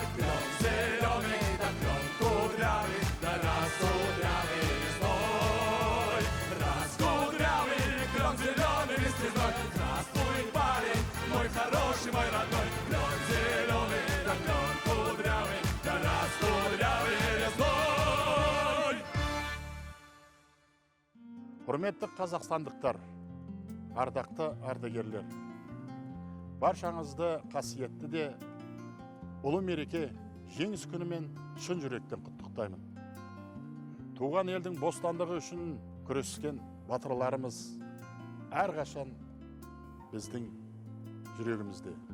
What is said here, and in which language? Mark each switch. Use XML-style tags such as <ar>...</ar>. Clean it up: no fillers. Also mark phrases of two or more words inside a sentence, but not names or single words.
<ru>Клен зеленый, да клен кудрявый, да раскудрявый лесной. Раскудрявый клен зеленый лист резной. Здравствуй, парень, мой хороший, мой родной. Клен зеленый, да клен кудрявый, да раскудрявый лесной.</ru> <kk>Құрметті қазақстандықтар, ардақты ардагерлер, баршаңызды қасиетті де ұлы мереке жеңіс күнімен шын жүректен құттықтаймын. Туған елдің бостандығы үшін күрескен батырларымыз әрқашан біздің жүрегімізде.</kk>